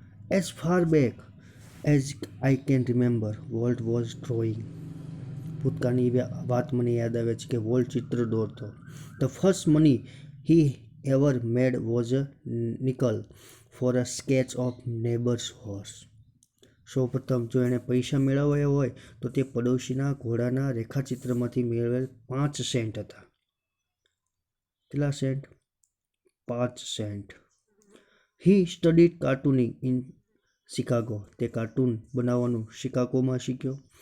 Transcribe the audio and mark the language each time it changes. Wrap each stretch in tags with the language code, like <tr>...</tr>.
<en>As far back as I can remember, Walt was drawing.</en> <gu>ભૂતકાળની વાત મને યાદ આવે છે કે વોલ્ટ ચિત્ર દોરતો.</gu> <en>The first money he ever made was a nickel for a sketch of neighbor's horse.</en> <gu>સૌપ્રથમ જો એણે પૈસા મેળવ્યા હોય તો તે પડોશીના ઘોડાના રેખાચિત્રમાંથી મેળવેલ 5 સેન્ટ હતા. કેટલા Saint? 5 Saint.</gu> <en>He studied cartooning in Chicago.</en> <gu>તે કાર્ટૂન બનાવવાનું શિકાગોમાં શીખ્યો.</gu>